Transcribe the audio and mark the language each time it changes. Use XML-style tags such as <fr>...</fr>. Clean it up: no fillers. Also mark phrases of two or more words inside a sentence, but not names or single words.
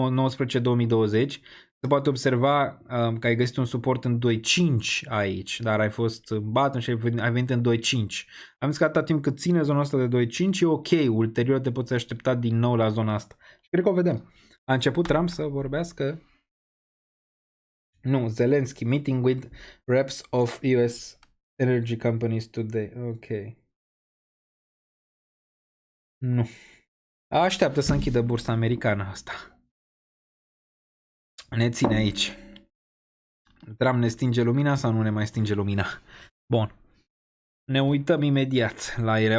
<ro>Aici, fiind 2019-2020, Se poate observa că ai găsit un suport în 2.5 aici, dar ai fost în bottom și ai venit în 2.5. Am zis că atâta timp cât ține zona asta de 2.5 e ok, ulterior te poți aștepta din nou la zona asta. Și cred că o vedem. A început Trump să vorbească. Nu, Zelensky,</ro> <en>meeting with reps of US energy companies today.</en> <ro>Ok. Nu. Așteaptă să închidă bursa americană asta. Ne ține aici. Trump ne stinge lumina sau nu ne mai stinge lumina? Bun. Ne uităm imediat la ele.</ro>